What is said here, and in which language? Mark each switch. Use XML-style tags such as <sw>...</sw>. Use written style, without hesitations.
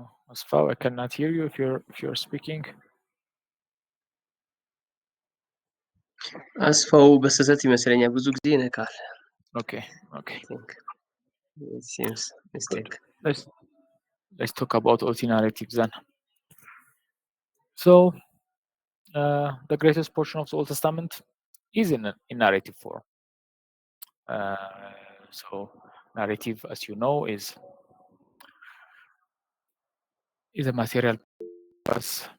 <en>Asfaw, I cannot hear you if you're speaking.</en> <am>አስፋው በስህተት ይመስለኛል ብዙ ጊዜ ይነካል።</am> <en>Okay. It seems mistake. Let's talk about OT narratives then. So the greatest portion of the Old Testament is in narrative form. So narrative, as you know, is a material purpose.</en>